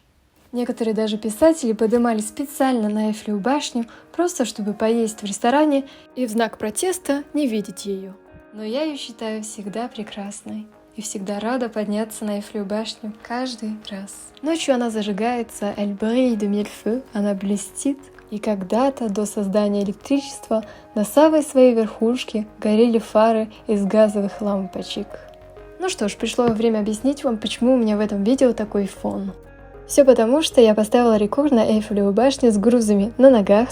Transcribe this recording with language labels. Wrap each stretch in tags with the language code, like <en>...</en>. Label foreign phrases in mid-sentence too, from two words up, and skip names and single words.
<ru>Некоторые даже писатели поднимались специально на Эйфелеву башню, просто чтобы поесть в ресторане и в знак протеста не видеть ее. Но я ее считаю всегда прекрасной. И всегда рада подняться на Эйфелеву башню каждый раз. Ночью она зажигается,</ru> <fr>elle brille de mille feux,</fr> <ru>она блестит. И когда-то до создания электричества на самой своей верхушке горели фары из газовых лампочек. Ну что ж, пришло время объяснить вам, почему у меня в этом видео такой фон. Все потому, что я поставила рекорд на Эйфелеву башню с грузами на ногах.</ru>